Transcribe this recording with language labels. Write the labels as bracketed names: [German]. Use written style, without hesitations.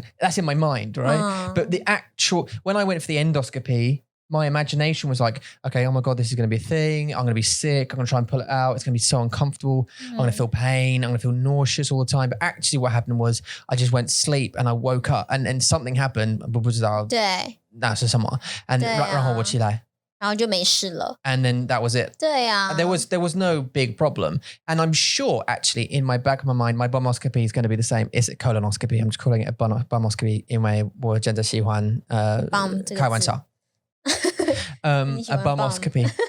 [English] That's in my mind, right? But the actual, when I went for the endoscopy, my imagination was like, okay, oh my God, this is going to be a thing. I'm going to be sick. I'm going to try and pull it out. It's going to be so uncomfortable. I'm going to feel pain. I'm going to feel nauseous all the time. But actually what happened was I just went to sleep and I woke up and something happened. [Chinese] 不知道那是什么 and 然后我起来然后就没事了 [English] and then that was it. [Chinese] 对啊 [English] there was no big problem, and I'm sure actually in my back of my mind my bumoscopy is going to be the same. Is it colonoscopy? I'm just calling it a bumoscopy [Chinese] 因为我真的喜欢开玩笑 [English] a bumoscopy.